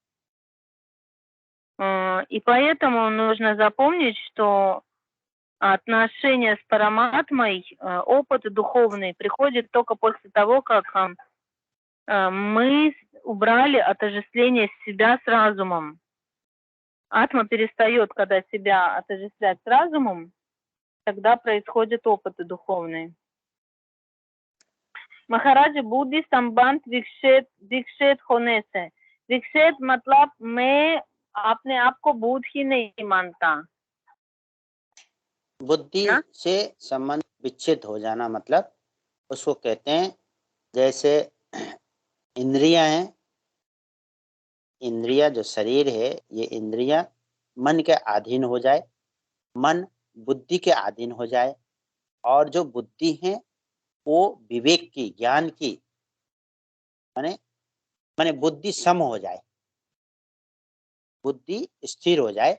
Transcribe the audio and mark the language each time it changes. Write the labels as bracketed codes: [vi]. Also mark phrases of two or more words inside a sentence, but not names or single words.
[ru] И поэтому нужно запомнить, что отношения с параматмой, опыт духовный приходит только после того, как мы убрали отождествление себя с разумом. Атма перестает, когда себя отождествлять с разумом, Тогда происходят опыты духовные. [hi] महाराज बुद्धि संबंध विकसित विकसित होने से, विकसित मतलब मैं अपने आप को बुद्ध ही नहीं मानता। बुद्धि ना? से संबंध विच्छेद हो जाना मतलब उसको कहते हैं, जैसे इंद्रियां हैं, इंद्रिया जो शरीर है, ये इंद्रिया मन के अधीन हो जाए, मन बुद्धि के अधीन हो जाए, और जो बुद्धि है वो विवेक की, ज्ञान की, माने माने बुद्धि सम हो जाए, बुद्धि स्थिर हो जाए।